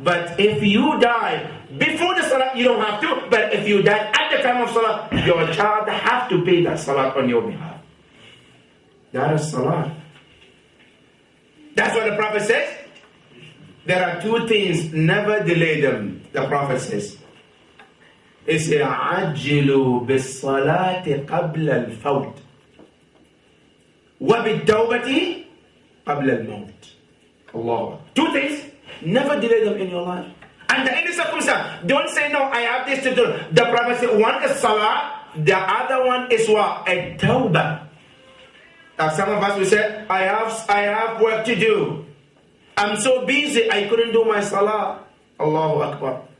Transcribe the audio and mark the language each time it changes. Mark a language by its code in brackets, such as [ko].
[en] But if you die before the salah, you don't have to. But if you die at the time of salah, your child has to pay that salah on your behalf. That is salah. That's what the Prophet says. There are two things, never delay them. The Prophet says, it's [ar] عَجِّلُوا بِالصَّلَاةِ قَبْلَ الْفَوْتِ وَبِالتَّوْبَةِ قَبْلَ الْمَوْتِ. Allah. [en] Two things, never delay them in your life. Under any circumstance, don't say, no, I have this to do. The Prophet said, one is salah, the other one is what? A tawbah. Now some of us will say, I have work to do. I'm so busy, I couldn't do my salah. Allahu Akbar.